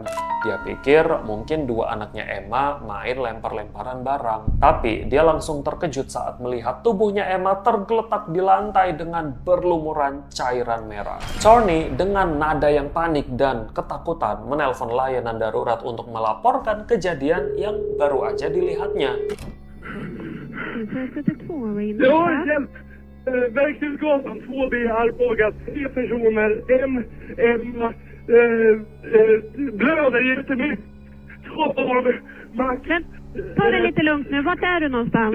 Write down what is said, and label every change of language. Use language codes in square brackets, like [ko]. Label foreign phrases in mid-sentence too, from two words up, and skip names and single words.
[id] Dia pikir mungkin dua anaknya Emma main lempar-lemparan barang. Tapi dia langsung terkejut saat melihat tubuhnya Emma tergeletak di lantai dengan berlumuran cairan merah. Corny dengan nada yang panik dan ketakutan menelpon layanan darurat untuk melaporkan kejadian yang baru aja dilihatnya. [sv] Jag har hjälp! Verkstadsgatan 2B Arboga. 3 personer. En Emma blöder jättemycket. 2 barn. Max. Ta det lite lugnt nu. Vart är du någonstans?